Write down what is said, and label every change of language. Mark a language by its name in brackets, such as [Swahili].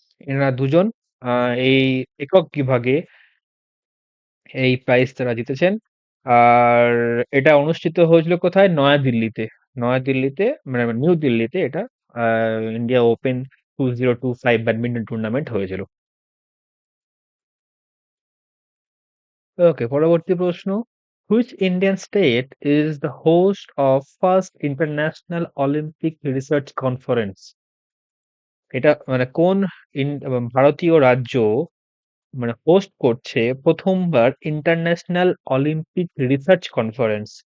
[Bangla] এনারা দুজন এই একক বিভাগে এই প্রাইজ তারা জিতেছেন। আর এটা অনুষ্ঠিত হয়েছিল কোথায়? নয়াদিল্লিতে। নয়াদিল্লিতে, মানে নিউ দিল্লিতে এটা ইন্ডিয়া ওপেন 2025 ব্যাডমিন্টন টুর্নামেন্ট হয়েছিল। ওকে, পরবর্তী প্রশ্ন। [English] Which Indian state is the host of first International Olympic Research Conference? [Bangla] এটা মানে কোন ভারতীয় রাজ্য মানে হোস্ট করছে প্রথমবার ইন্টারন্যাশনাল অলিম্পিক রিসার্চ কনফারেন্স?